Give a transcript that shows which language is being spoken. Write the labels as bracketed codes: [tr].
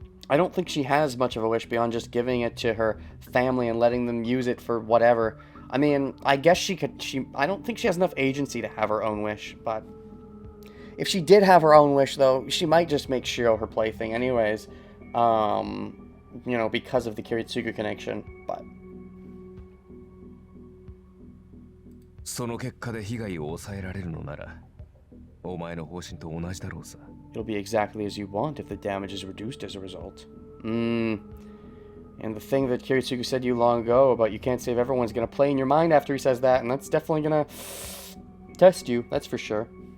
[en] I don't think she has much of a wish beyond just giving it to her family and letting them use it for whatever. I mean, I guess I don't think she has enough agency to have her own wish, but if she did have her own wish, though, she might just make Shiro her plaything anyways, because of the Kiritsugu connection, but... [ja] その結果で被害を抑えられるのなら、お前の方針と同じだろうさ。 [en] It'll be exactly as you want if the damage is reduced as a result. And the thing that Kiritsugu said to you long ago about you can't save everyone's gonna play in your mind after he says that, and that's definitely gonna test you, that's for sure.